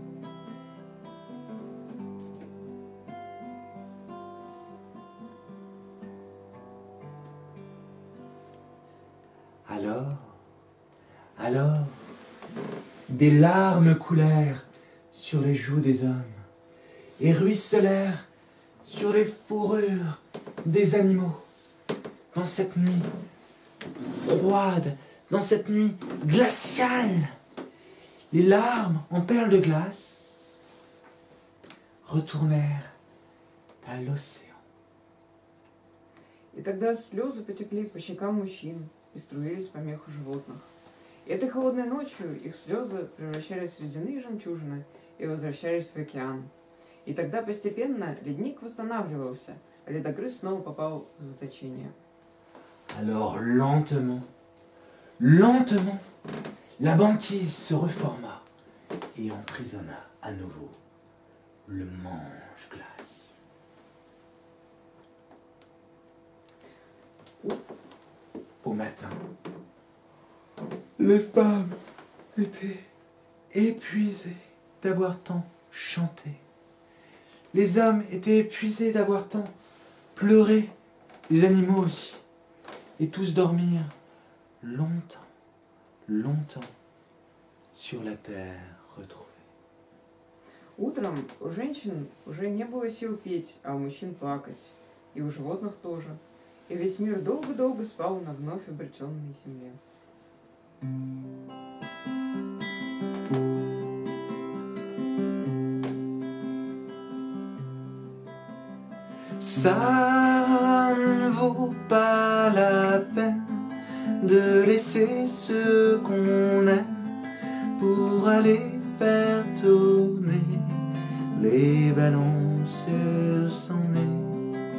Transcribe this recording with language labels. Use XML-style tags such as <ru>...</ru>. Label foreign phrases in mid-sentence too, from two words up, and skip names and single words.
<fr>Alors, des larmes coulèrent sur les joues des hommes et ruisselèrent sur les fourrures des animaux. Dans cette nuit froide, dans cette nuit glaciale, les larmes en perles de glace retournèrent à l'océan.</fr> <ru>И тогда слезы потекли по щекам мужчин и струились по меху животных. И этой холодной ночью их слезы превращались в ледяные жемчужины и возвращались в океан. И тогда постепенно ледник восстанавливался, а ледогрыз снова попал в заточение.</ru> <fr>Alors lentement, lentement, la banquise se reforma et emprisonna à nouveau le mange-glace. Au matin, les femmes étaient épuisées d'avoir tant chanté. Les hommes étaient épuisés d'avoir tant pleuré, les animaux aussi. Et tous dormirent longtemps, longtemps sur la terre retrouvée.</fr> <ru>Утром у женщин уже не было сил петь, а у мужчин плакать. И у животных тоже. И весь мир долго-долго спал на вновь обретенной земле.</ru> <fr>Ça ne vaut pas la peine de laisser ce qu'on aime pour aller faire tourner les ballons sur son nez.</fr>